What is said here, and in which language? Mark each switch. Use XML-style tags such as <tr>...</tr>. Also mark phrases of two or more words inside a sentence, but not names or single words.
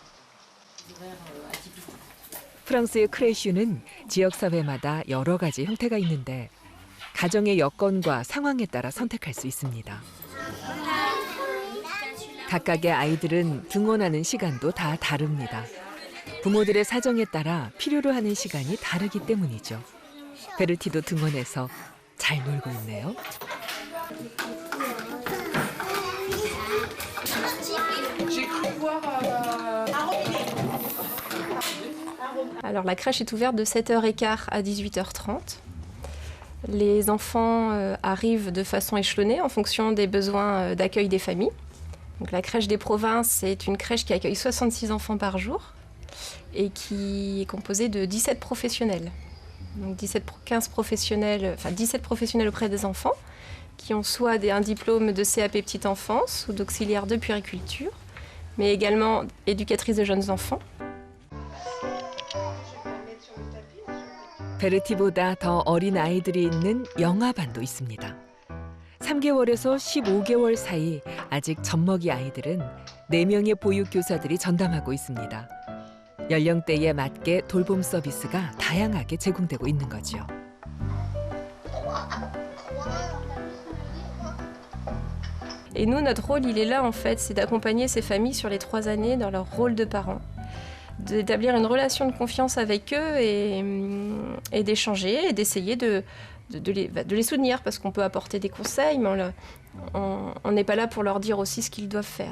<ko>프랑스의 크레슈는 지역사회마다 여러 가지 형태가 있는데 가정의 여건과 상황에 따라 선택할 수 있습니다. 각각의 아이들은 등원하는 시간도 다 다릅니다. 부모들의 사정에 따라 필요로 하는 시간이 다르기 때문이죠. 베르티도 등원해서 잘 놀고 있네요.</ko> <fr>Alors la crèche est ouverte de 7h15 à 18h30. Les enfants arrivent de façon échelonnée en fonction des besoins d'accueil des familles. Donc la crèche des provinces, c'est une crèche qui accueille 66 enfants par jour et qui est composée de 17 professionnels. Donc 17 professionnels auprès des enfants qui ont soit un diplôme de CAP petite enfance ou d'auxiliaire de puériculture, mais également éducatrice de jeunes enfants.</fr> <ko>베르티보다 더 어린 아이들이 있는 영아반도 있습니다. 3개월에서 15개월 사이 아직 젖먹이 아이들은 4명의 보육교사들이 전담하고 있습니다. 연령대에 맞게 돌봄 서비스가 다양하게 제공되고 있는 거죠.</ko> <fr>Et nous, notre rôle, il est là en fait, c'est d'accompagner ces familles sur les 3 années dans leur rôle de parents. D'établir une relation de confiance avec eux et d'échanger et d'essayer de les soutenir parce qu'on peut apporter des conseils, mais on n'est pas là pour leur dire aussi ce qu'ils doivent faire.</fr>